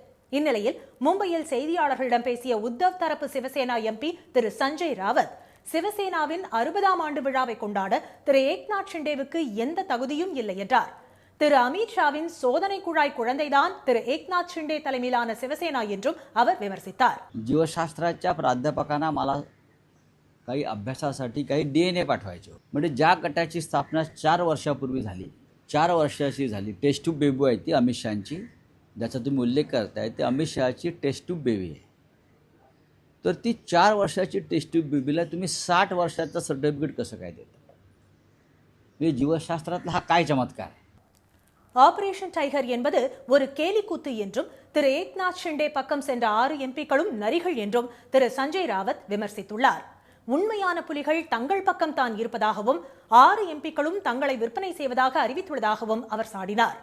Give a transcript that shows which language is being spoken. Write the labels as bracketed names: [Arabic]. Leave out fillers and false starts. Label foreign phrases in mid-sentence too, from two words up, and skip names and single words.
[Tamil] இந்நிலையில் மும்பையில் செய்தியாளர்களிடம் பேசிய உத்தவ் தரப்பு சிவசேனா எம்பி திரு சஞ்சய் ராவத் சிவசேனாவின் 60ஆம் ஆண்டு விழாவை கொண்டாட திரு ஏக்நாத் ஷிண்டேவுக்கு எந்த தகுதியும் இல்லை என்றார். திரு அமித்ஷாவின் சோதனை குழாய் குழந்தைதான் திரு ஏக்நாத் ஷிண்டே தலைமையிலான சிவசேனா என்றும் அவர் விமர்சித்தார். [Marathi] जीवशास्त्राच्या प्राध्यापकांना मला काही अभ्यासासाठी काही DNA पाठवायचे, म्हणजे ज्या गटाची स्थापना 4 वर्षापूर्वी झाली, 4 वर्षाची झाली, [English] test tube baby [Marathi] आहे ती अमित शहाची, ज्याचा तुम्ही उल्लेख करताय ते अमित शहाची [English] test tube baby [Marathi] आहे. तर ती 4 वर्षाची [English] test tube babyला [Marathi] तुम्ही 60 वर्षाचं सर्टिफिकेट कसं काय देता? म्हणजे जीवशास्त्रातला हा काय चमत्कार आहे? [Tamil] ஆபரேஷன் டைகர் என்பது ஒரு கேலிக்கூத்து என்றும் திரு ஏக்நாத் ஷிண்டே பக்கம் சென்ற 6 எம்பிக்களும் நரிகள் என்றும் திரு சஞ்சய் ராவத் விமர்சித்துள்ளார். உண்மையான புலிகள் தங்கள் பக்கம் தான் இருப்பதாகவும் 6 எம்பிக்களும் தங்களை விற்பனை செய்வதாக அறிவித்துள்ளதாகவும் அவர் சாடினார்.